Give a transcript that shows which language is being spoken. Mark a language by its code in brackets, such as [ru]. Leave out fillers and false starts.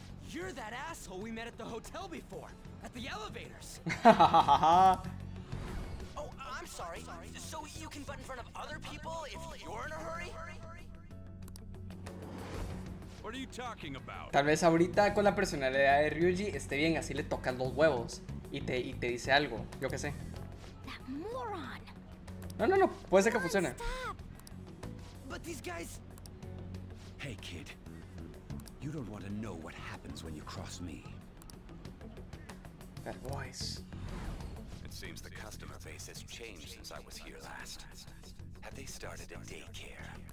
[en] You're that asshole we met at the hotel before, at the elevators. Oh, I'm sorry. So you can butt in front of other people if you're in a hurry? What are you talking about? [es] Tal vez ahorita con la personalidad de Ryuji esté bien, así le tocas los huevos y te dice algo, yo qué sé. [en] That moron. [es] No, puede ser que funcione. [en] Stop. But these guys... Hey, kid. You don't want to know what happens when you cross me. That voice. It seems the customer base has changed since I was here last. Have they started a daycare?